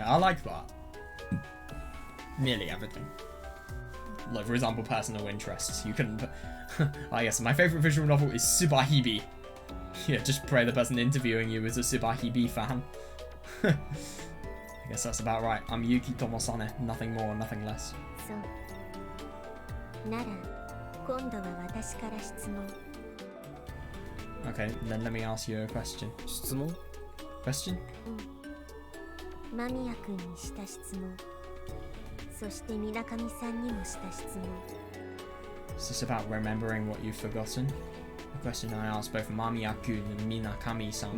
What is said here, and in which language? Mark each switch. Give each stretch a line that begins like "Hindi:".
English: I like that. Nearly everything. Like, for example, personal interests. You couldn't put... yes, my favourite visual novel is Subarashiki Hibi. Yeah, just pray the person interviewing you is a Subarashiki Hibi fan. I guess that's about right. I'm Yuki Tomosane. Nothing more, nothing less.
Japanese: そうなら今度は私から質問
English: Okay, then let me ask you a question.
Japanese: 質問
English: Question?
Japanese: 間宮君にした質問、そして水上さんにもした質問。
English: Is this about remembering what you've forgotten? A question I asked both Mamiya-kun and Minakami-san.